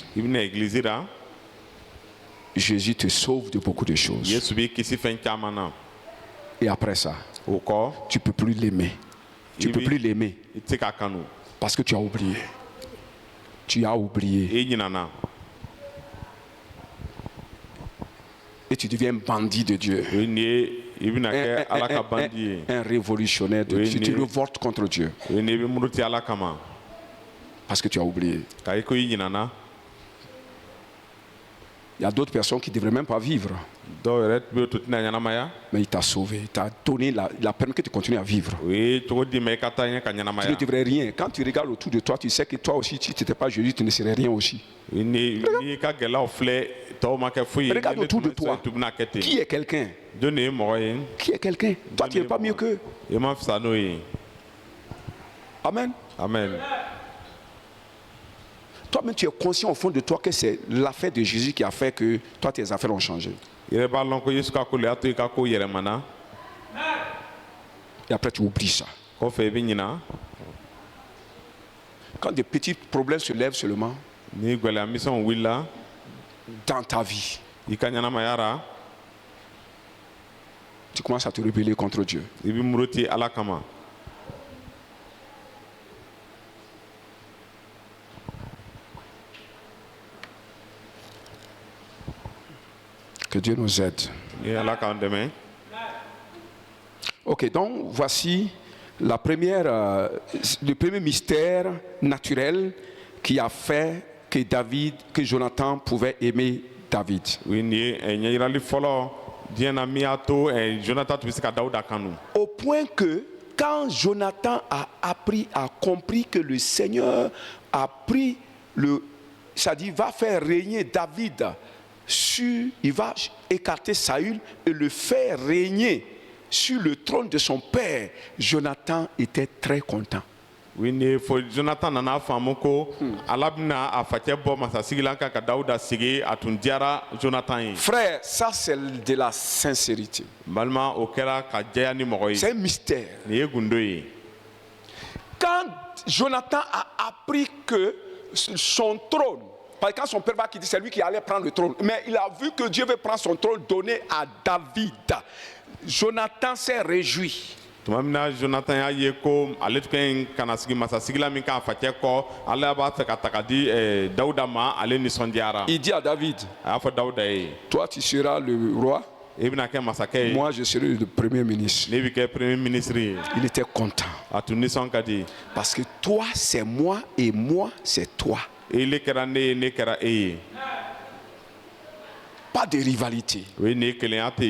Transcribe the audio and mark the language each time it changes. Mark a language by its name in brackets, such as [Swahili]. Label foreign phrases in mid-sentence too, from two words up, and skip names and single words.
[Bambara] I bɛna egilizi la. [French] Jésus te sauve de beaucoup de choses. [Bambara] Yesu b'i kisi fɛn caman na. [French] Et après ça, [Bambara] O kɔ. [French] tu ne peux plus l'aimer. Tu ne peux plus l'aimer [Bambara] I tɛ se k'a kanu. [French] parce que tu as oublié. Tu as oublié. [Bambara] I ɲinana. [French] Et tu deviens bandit de Dieu. [Bambara] O ye nin ye i bɛna kɛ Ala ka bandi ye. [French] Un révolutionnaire de Oui, Dieu. Tu [Bambara] ni- [French] révoltes contre Dieu [Bambara] O ye nin ye i bɛ muruti Ala kama. [French] parce que tu as oublié. [Bambara] K'a ye ko i ɲinana. [French] Il y a d'autres personnes qui ne devraient même pas vivre. [Bambara] Dɔw yɛrɛ bɛ to tɛna ɲɛnamaya. [French] Mais il t'a sauvé. Il t'a donné la permis que tu continues à vivre. [Bambara] O ye cogo di ma i ka taa ɲɛ ka [French] Tu ne [Bambara] ɲɛnamaya. [French] devrais rien. Quand tu regardes autour de toi, tu sais que toi aussi, si tu n'étais pas Jésus, tu ne serais rien aussi. [Bambara] Ni i ka gɛlɛyaw filɛ tɔw ma kɛ foyi ye. [French] Regarde [Bambara] Ne [French] autour de [Bambara] tun bɛ [French] toi. [Bambara] tu bɛna kɛ ten. [French] Qui est quelqu'un? [Bambara] Jɔn de ye mɔgɔ ye? [French] Qui est quelqu'un? Toi, tu n'es pas mieux qu'eux. [Bambara] I ma fisa n'o ye. Amen. Amen. [French] Toi-même, tu es conscient au fond de toi que c'est l'affaire de Jésus qui a fait que toi, tes affaires ont changé. [Bambara] I yɛrɛ b'a lɔn ko Yesu ka ko le y'a to i ka ko yɛlɛmana. [French] Et après, tu oublies ça. [Bambara] Kɔfɛ i bɛ ɲina. [French] Quand des petits problèmes se lèvent seulement [Bambara] Ni gɛlɛya misɛnw wulila [French] dans ta vie, [Bambara] i ka ɲɛnamaya ra, [French] tu commences à te rebeller contre Dieu. [Bambara] i bɛ muruti Ala kama. [French] Que Dieu nous aide. [Bambara] Ni Ala k'an dɛmɛ. [French] Ok, donc voici le premier mystère naturel qui a fait que Jonathan pouvait aimer David. [Bambara] O ye nin ye ɲɛyirali fɔlɔ diɲɛ na min y'a to Jonathan tun bɛ se ka Dawuda kanu. [French] Au point que quand Jonathan a compris que le Seigneur a pris c'est-à-dire va faire régner David il va écarter Saül et le faire régner sur le trône de son père, Jonathan était très content. Oui, [Bambara] ni fo Jonathan nana faamu ko Ala bɛna a facɛ bɔ masasigi la kan ka Dawuda sigi a tun diyara Jonathan ye. [French] Frère, ça c'est de la sincérité. [Bambara] N balima o kɛra ka jɛya ni mɔgɔ [French] C'est [Bambara] ye. [French] un mystère. [Bambara] Nin ye gundo ye. [French] Quand Jonathan a appris que son trône, parce que quand son père va quitter, c'est lui qui allait prendre le trône. Mais il a vu que Dieu veut prendre son trône donné à David. Jonathan s'est réjoui. [Bambara] Tuma min na Jonathan y'a ye ko ale tun ka ɲi kana sigi masasigi la min k'a facɛ kɔ Ala b'a fɛ ka ta ka di Dawuda ma ale nisɔndiyara. [French] Il dit à David, [Bambara] A y'a fɔ Dawuda ye. [French] toi tu seras le roi, [Bambara] I bɛna kɛ masakɛ ye. [French] moi je serai le premier ministre. [Bambara] Ne bɛ kɛ [French] premier ministre [Bambara] ye. [French] Il était content. [Bambara] A tun nisɔn ka di. [French] Parce que toi c'est moi et moi c'est toi. [Bambara] Ele kɛra ne ye ne kɛra e ye. [French] Pas de rivalité, [Bambara] O ye nin ye kelenya tɛ yen.